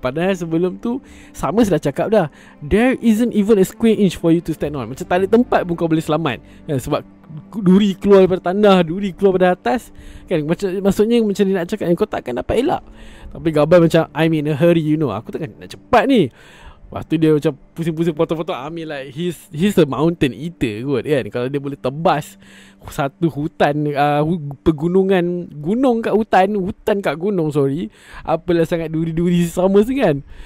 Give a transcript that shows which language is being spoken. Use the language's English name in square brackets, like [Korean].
[Malay] Padahal sebelum tu sama sudah cakap dah, [English] there isn't even a square inch for you to stand on. [Malay] Macam tak ada tempat pun kau boleh selamat kan, sebab duri keluar daripada tanah, duri keluar daripada atas kan. Maksudnya macam dia nak cakap kau takkan dapat elak. Tapi Gaban macam [English] I'm in a hurry, you know. [Malay] Aku takkan nak cepat ni. Lepas tu dia macam pusing-pusing potong-potong. [English] I mean like he's a mountain eater [Malay] kot kan. Kalau dia boleh tebas satu hutan, pegunungan, gunung kat hutan, hutan kat gunung, sorry, apalah sangat duri-duri sama kan.